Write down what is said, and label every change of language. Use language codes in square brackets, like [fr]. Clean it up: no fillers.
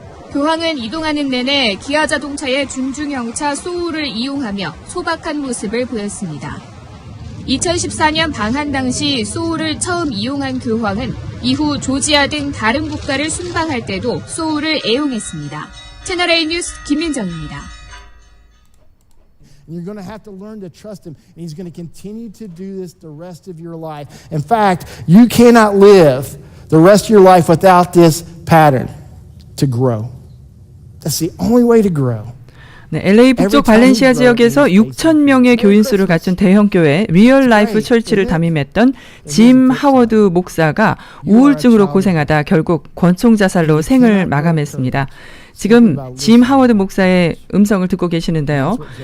[ko] 교황은 이동하는 내내 기아 자동차의 준중형차 소울을 이용하며 소박한 모습을 보였습니다. 2014년 방한 당시 소울을 처음 이용한 교황은 이후 조지아 등 다른 국가를 순방할 때도 소울을 애용했습니다. 채널A 뉴스 김민정입니다. [en] You're going to have to learn to trust him, and he's going to continue to do this the rest of your life. In fact, you cannot live the rest of your life without this pattern to grow. That's the only way to grow. [ko] 네, LA 북쪽 발렌시아 지역에서 6천 명의 교인 수를 갖춘 대형 교회 리얼 라이프 철치를 담임했던 짐 하워드 목사가 우울증으로 고생하다 결국 권총 자살로 생을 마감했습니다. 지금 짐 하워드 목사의 음성을 듣고 계시는데요.